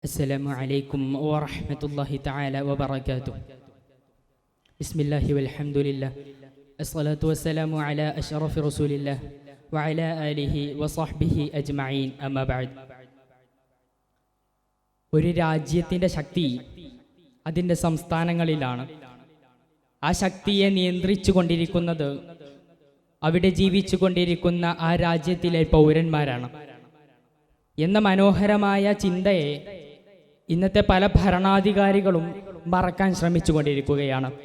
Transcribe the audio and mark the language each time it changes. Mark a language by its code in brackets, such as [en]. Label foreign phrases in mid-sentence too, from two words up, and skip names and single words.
[ar] السلام عليكم ورحمة الله تعالى وبركاته. بسم الله والحمد لله. الصلاة والسلام على أشرف رسول الله وعلى آله وصحبه أجمعين. أما بعد. [ml] ഒരു രാജ്യത്തിൻ്റെ ശക്തി അതിൻ്റെ സംസ്ഥാനങ്ങളിലാണ്. ആ ശക്തിയെ നിയന്ത്രിച്ചു കൊണ്ടിരിക്കുന്നത് അവിടെ ജീവിച്ചു കൊണ്ടിരിക്കുന്ന ആ രാജ്യത്തിലെ പൗരന്മാരാണ് എന്ന മനോഹരമായ ചിന്തയെ ഇന്നത്തെ പല ഭരണാധികാരികളും മറക്കാൻ ശ്രമിച്ചു കൊണ്ടിരിക്കുകയാണ്.